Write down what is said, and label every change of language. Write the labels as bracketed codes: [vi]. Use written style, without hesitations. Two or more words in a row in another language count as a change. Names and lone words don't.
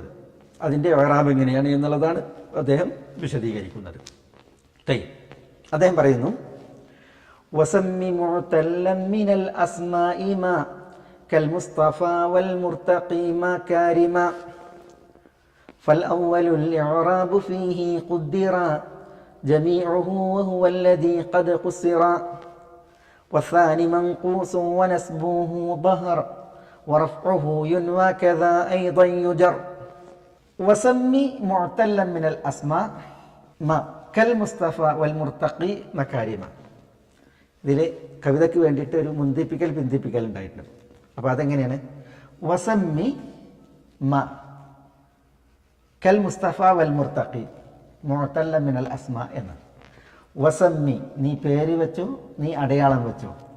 [ml] അതിൻ്റെ ഇഅ്റാബ് എങ്ങനെയാണ് എന്നുള്ളതാണ് അദ്ദേഹം വിശദീകരിക്കുന്നത്. അദ്ദേഹം പറയുന്നു: [ar] وسمي معتلا من الأسماء ما كالمصطفى والمرتقي مكارم فالأول الإعراب فيه قدر جميعه وهو الذي قد قصر والثاني منقوص ونسبه ظهر ورفعه ينوى كذا أيضا يجر وسمي معتلا من الأسماء ما كالمصطفى والمرتقي مكارم. [ml] ഇതിൽ കവിതയ്ക്ക് വേണ്ടിയിട്ട് ഒരു പിന്തിപ്പിക്കൽ ഉണ്ടായിട്ടുണ്ട്. അപ്പോൾ അതെങ്ങനെയാണ്? [ar] وسمي ما كالمصطفى والمرتقي معتلا من الأسماء എന്ന്. [ml] വസമ്മി, നീ പേര് വെച്ചു, നീ അടയാളം വെച്ചു.